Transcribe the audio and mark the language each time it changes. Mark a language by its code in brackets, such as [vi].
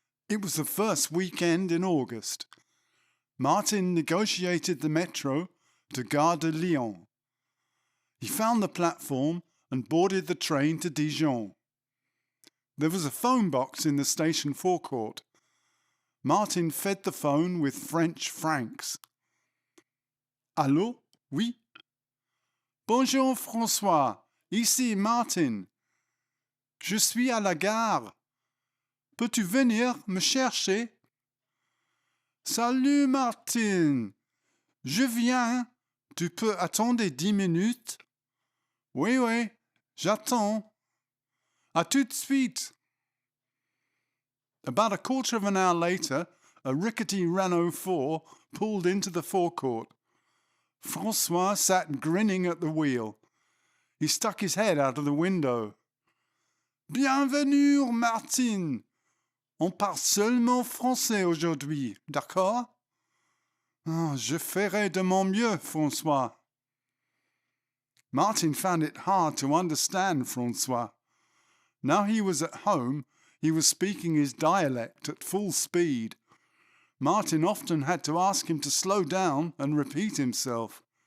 [en] It was the first weekend in August. Martin negotiated the metro to Gare de Lyon. He found the platform and boarded the train to Dijon. There was a phone box in the station forecourt. Martin fed the phone with French francs. [fr] Allô? Oui? Bonjour François, ici Martin. Je suis à la gare. Peux-tu venir me chercher? Salut Martin. Je viens. Tu peux attendre 10 minutes? Oui, j'attends. À tout de suite. [en] About a quarter of an hour later, a rickety Renault 4 pulled into the forecourt. François sat grinning at the wheel. He stuck his head out of the window. [fr] Bienvenue, Martin. On parle seulement français aujourd'hui, d'accord? Oh, je ferai de mon mieux, François. [en] Martin found it hard to understand François. Now he was at home, he was speaking his dialect at full speed. Martin often had to ask him to slow down and repeat himself.